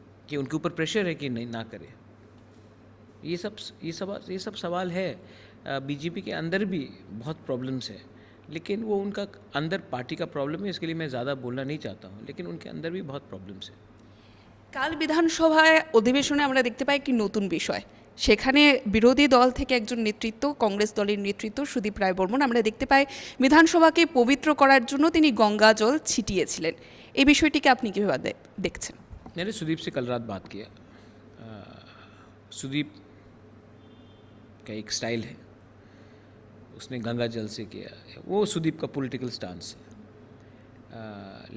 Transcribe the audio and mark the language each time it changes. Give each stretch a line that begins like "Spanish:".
Hindi: कि उनके ऊपर प्रेशर है कि नहीं ना करे? ये सब सवाल है। BJP के अंदर भी बहुत प्रॉब्लम्स है, लेकिन वो उनका अंदर पार्टी का प्रॉब्लम है, इसके लिए मैं ज़्यादा बोलना नहीं चाहता हूँ, लेकिन उनके अंदर भी बहुत प्रॉब्लम्स है।
Bangla: কাল বিধানসভায় অধিবেশনে আমরা দেখতে পাই একটি নতুন বিষয়, সেখানে বিরোধী দল থেকে একজন নেতৃত্ব, কংগ্রেস দলের নেতৃত্ব সুদীপ রায় বর্মন, আমরা দেখতে পাই বিধানসভাকে পবিত্র করার জন্য তিনি গঙ্গা জল ছিটিয়েছিলেন। এই বিষয়টিকে আপনি কীভাবে দেখছেন?
Hindi: मैंने सुदीप से कल रात बात किया। सुदीप का एक स्टाइल है, उसने गंगा जल से किया, वो सुदीप का पॉलिटिकल स्टांस है।